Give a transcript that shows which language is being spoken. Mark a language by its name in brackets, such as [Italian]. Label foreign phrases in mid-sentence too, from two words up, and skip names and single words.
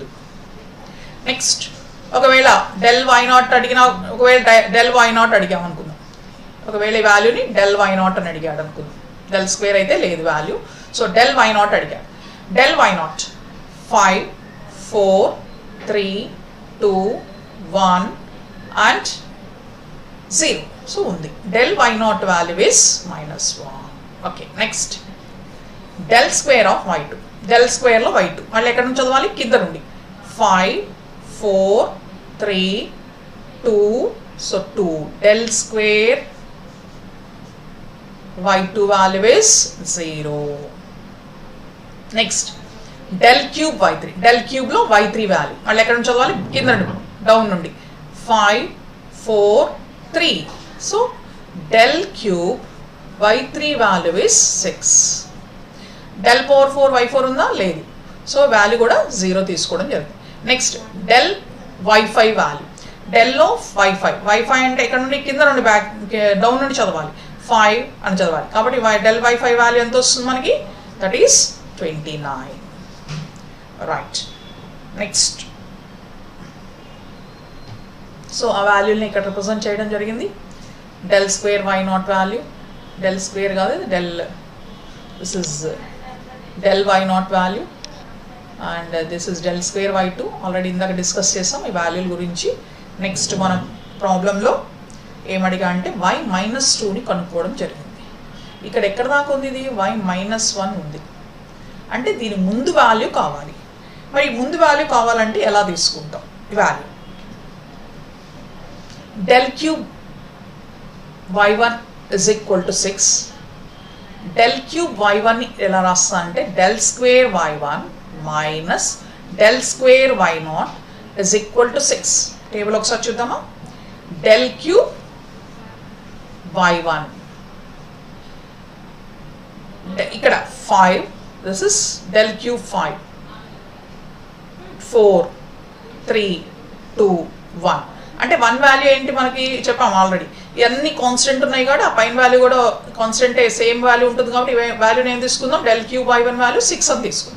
[Telugu] నెక్స్ట్ ఒకవేళ del y0 అడిగినా, ఒకవేళ del y0 అడిగాం అనుకుందాం, ఒకవేళ ఈ వాల్యూని del y0 అని అడిగాడు అనుకుందాం. del square అయితే లేదు వాల్యూ. సో del y0 అడిగాడు. [English] del y0 5 4 3 2 1 and 0. [Telugu] సో ఉంది. del y0 [English] value is [Telugu] -1. ఓకే, నెక్స్ట్ del square of y2, del square లో y2 మళ్ళీ ఎక్కడ నుంచి చదవాలి, కింద నుండి. 5 4 3 2. [English] సో 2 del square y2 value is 0. [Telugu] నెక్స్ట్ del cube y3, del cube లో y3 వాల్యూ మళ్ళీ ఎక్కడ నుంచి చదవాలి, కింద నుండి డౌన్ నుండి. [English] 5 4 3. సో del cube y3 value is 6. [Telugu] del power 4 y4 ఉందా, లేదు. సో వాల్యూ కూడా 0 తీసుకోవడం జరుగుతుంది. నెక్స్ట్ del y5 వాల్యూ, del లో y5 అంటే ఎక్కడ నుండి, కింద నుండి బ్యాక్ డౌన్ నుండి చదవాలి. 5 అని చదవాలి. కాబట్టి del y5 వాల్యూ ఎంత వస్తుంది మనకి, [English] that is [Telugu] 29. [English] right, next so [Telugu] ఆ వాల్యూని ఇక్కడ రిప్రజెంట్ చేయడం జరిగింది. del square y0 వాల్యూ, del square కాదు, [English] this is del y0 value and this is del square y2. [Telugu] ఆల్రెడీ ఇందాక డిస్కస్ చేసాం ఈ వాల్యూల గురించి. నెక్స్ట్ మనం ప్రాబ్లంలో ఏమడిగా అంటే y-2ని కనుక్కోవడం జరిగింది. ఇక్కడ ఎక్కడ దాకా ఉంది, ఇది y-1 ఉంది. అంటే దీని ముందు వాల్యూ కావాలి. మరి ముందు వాల్యూ కావాలంటే ఎలా తీసుకుంటాం ఈ వాల్యూ? [English] del cube y1 is equal to 6. [Telugu] del cube y1 ఎలా రాస్తా అంటే del square y1 minus del square y0 [English] is equal to [Telugu] 6. టేబుల్ ఒకసారి చూద్దామా. del cube y1 ఇక్కడ 5, [English] this is del cube 5 4 3 2 1. [Telugu] అంటే 1 వాల్యూ ఏంటి మనకి చెప్పాము ఆల్రెడీ. ఇవన్నీ కాన్స్టెంట్ ఉన్నాయి కాబట్టి ఆ పైన వాల్యూ కూడా కాన్స్టెంటే, సేమ్ వాల్యూ ఉంటుంది కాబట్టి ఈ వాల్యూని ఏం తీసుకుందాం, del cube y1 వాల్యూ 6 అని తీసుకుందాం.